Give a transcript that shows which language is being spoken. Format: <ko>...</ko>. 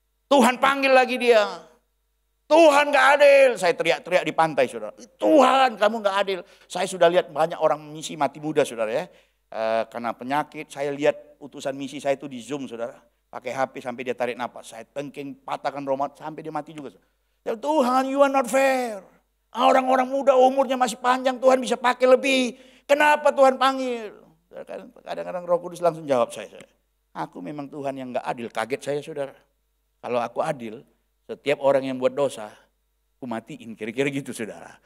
<id>Tuhan panggil lagi dia. Tuhan gak adil. Saya teriak-teriak di pantai saudara. Tuhan kamu gak adil. Saya sudah lihat banyak orang misi mati muda saudara ya. Karena penyakit saya lihat utusan misi saya itu di Zoom saudara. Pakai HP sampai dia tarik napas. Saya tengking patahkan romat sampai dia mati juga. Ya, Tuhan</id> <en>you are not fair.</en> <id>Orang-orang muda umurnya masih panjang Tuhan bisa pakai lebih. Kenapa Tuhan panggil? Kadang-kadang Roh Kudus langsung jawab saya. Aku memang Tuhan yang gak adil. Kaget saya saudara. Kalau aku adil. Setiap orang yang buat dosa, aku matiin, kira-kira gitu saudara.</id>